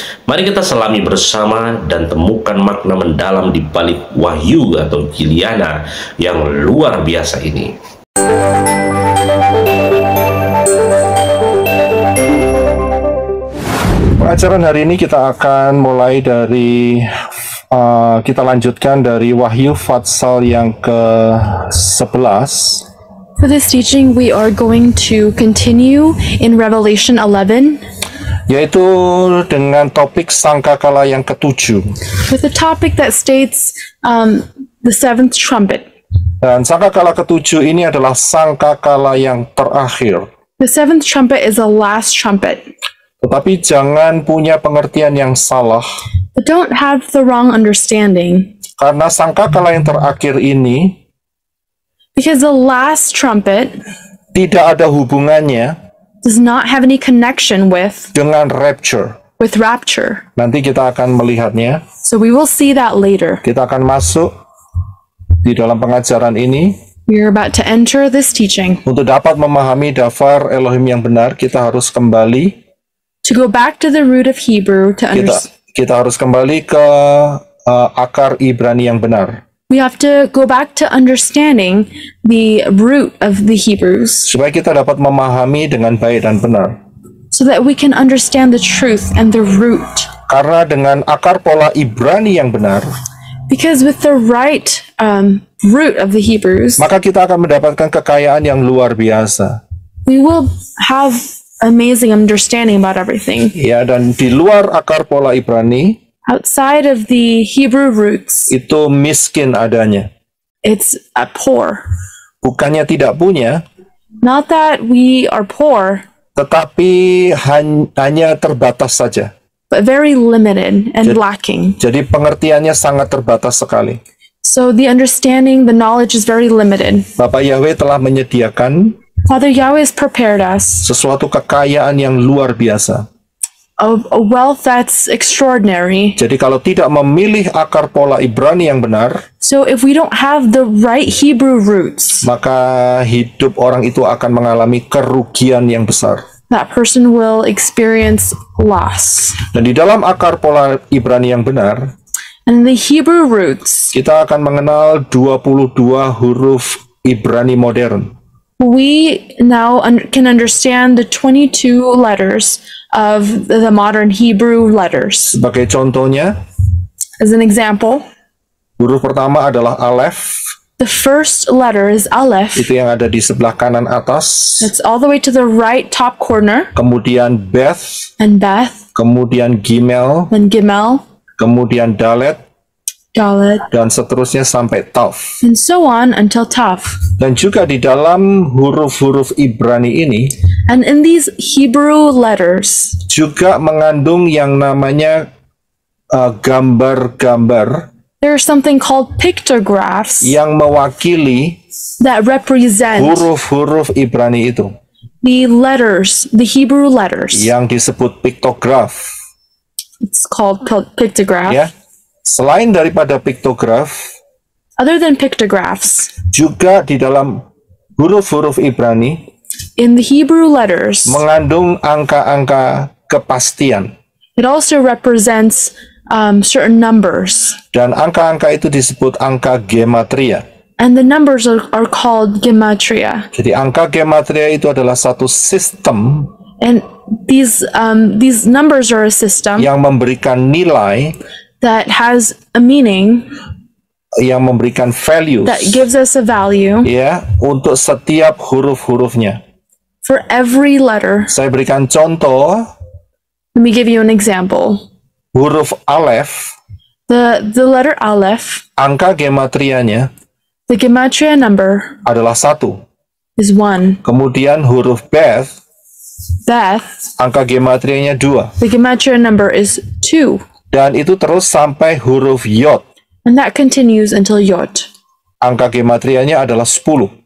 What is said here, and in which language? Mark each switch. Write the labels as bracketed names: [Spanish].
[Indonesian] Mari kita selami bersama dan temukan makna mendalam di balik Wahyu atau Gilyana yang luar biasa ini. Pengajaran hari ini kita akan mulai dari kita lanjutkan dari Wahyu Fatsal yang ke-11. [English] For this teaching, we are going to continue in Revelation 11, [Indonesian] yaitu dengan topik sangkakala yang ketujuh. [English] with a topic that states the seventh trumpet. [Indonesian] Dan sangkakala ketujuh ini adalah sangkakala yang terakhir. [English] The seventh trumpet is the last trumpet. [Indonesian] Tetapi jangan punya pengertian yang salah, [English] But don't have the wrong understanding, [Indonesian] karena sangkakala yang terakhir ini [English] because the last trumpet [Indonesian] tidak ada hubungannya [English] does not have any connection with [Indonesian] dengan rapture. [English] rapture. [Indonesian] Nanti kita akan melihatnya. [English] So we will see that later. [Indonesian] Kita akan masuk di dalam pengajaran ini. [English] We are about to enter this teaching. [Indonesian] Untuk dapat memahami daftar Elohim yang benar, kita harus kembali [English] To go back to the root of Hebrew to understand. [Indonesian] kita harus kembali ke akar Ibrani yang benar, [English] We have to go back to understanding the root of the Hebrews [Indonesian] supaya kita dapat memahami dengan baik dan benar. [English] so that we can understand the truth and the root. [Indonesian] Karena dengan akar pola Ibrani yang benar, [English] Because with the right root of the Hebrews, [Indonesian] maka kita akan mendapatkan kekayaan yang luar biasa. [English] we will have amazing understanding about everything. [Indonesian] Ya, dan di luar akar pola Ibrani [English] Outside of the Hebrew roots, [Indonesian] itu miskin adanya. [English] it's poor. [Indonesian] Bukannya tidak punya, [English] Not that we are poor, [Indonesian] tetapi hanya terbatas saja. [English] but very limited and [Indonesian] Jadi- [English] lacking. [Indonesian] Jadi pengertiannya sangat terbatas sekali. [English] So the understanding, the knowledge is very limited. [Indonesian] Bapak Yahweh telah menyediakan [English] Father Yahweh has prepared us [Indonesian] sesuatu kekayaan yang luar biasa. [English] a wealth that's extraordinary. [Indonesian] Jadi kalau tidak memilih akar pola Ibrani yang benar, [English] So if we don't have the right Hebrew roots, [Indonesian] maka hidup orang itu akan mengalami kerugian yang besar. [English] that person will experience loss. [Indonesian] Dan di dalam akar pola Ibrani yang benar, [English] And the Hebrew roots, [Indonesian] kita akan mengenal 22 huruf Ibrani modern. [English] we now can understand the 22 letters of the modern Hebrew letters. [Indonesian] Sebagai contohnya, [English] As an example, [Indonesian] huruf pertama adalah Aleph, [English] the first letter is Aleph. [Indonesian] itu yang ada di sebelah kanan atas. [English] It's all the way to the right top corner, [Indonesian] Kemudian Beth, [English] and Beth, [Indonesian] kemudian Gimel, [English] then Gimel, [Indonesian] kemudian Dalet, [English] Dalet, [Indonesian] dan seterusnya sampai Tav. [English] and so on until Tav. [Indonesian] Dan juga di dalam huruf-huruf Ibrani ini [English] And in these Hebrew letters, [Indonesian] juga mengandung yang namanya gambar-gambar [English] there's something called pictographs [Indonesian] yang mewakili [English] that represent [Indonesian] huruf-huruf Ibrani itu, [English] the letters, the Hebrew letters. [Indonesian] yang disebut piktograf. [English] It's called pictograph. [Indonesian] Ya, selain daripada piktograf, [English] Other than pictographs, [Indonesian] juga di dalam huruf-huruf Ibrani [English] in the Hebrew letters, [Indonesian] mengandung angka-angka kepastian. [English] it also represents certain numbers. [Indonesian] Dan angka-angka itu disebut angka gematria. [English] And the numbers are called gematria. [Indonesian] Jadi angka gematria itu adalah satu sistem [English] And these numbers are a system [Indonesian] yang memberikan nilai, [English] that has a meaning, [Indonesian] yang memberikan values, [English] that gives us a value [Indonesian] ya, untuk setiap huruf-hurufnya. [English] for every letter. [Indonesian] Saya berikan contoh, [English] Let me give you an example. [Indonesian] huruf Aleph, [English] The letter Aleph, [Indonesian] angka gematrianya [English] the gematria number [Indonesian] adalah 1. [English] is 1. [Indonesian] Kemudian huruf Beth, [English] Beth, [Indonesian] angka gematrianya 2. [English] the gematria number is 2. [Indonesian] Dan itu terus sampai huruf Yod. [English] And that continues until Yod. [Indonesian] angka gematrianya adalah 10.